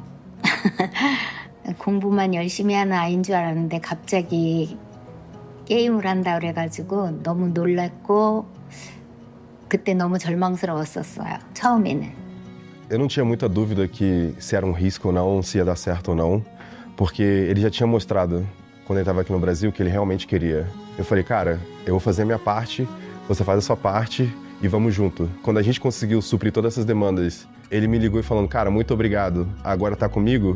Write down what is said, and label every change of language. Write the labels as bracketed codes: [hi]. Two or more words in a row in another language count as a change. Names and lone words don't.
[ko] 공부만 열심히 하는 아이인 줄 알았는데 갑자기 게임을 한다 그래가지고 너무 놀랐고 그때 너무 절망스러웠었어요. 처음에는. [pt] Eu não tinha muita dúvida que se era um risco ou não, se ia dar certo ou não, porque ele já tinha mostrado, quando ele estava aqui no Brasil, que ele realmente queria. Eu falei, cara, eu vou fazer a minha parte, você faz a sua parte e vamos junto. Quando a gente conseguiu suprir todas essas demandas, ele me ligou e falando, cara, muito obrigado, agora tá comigo?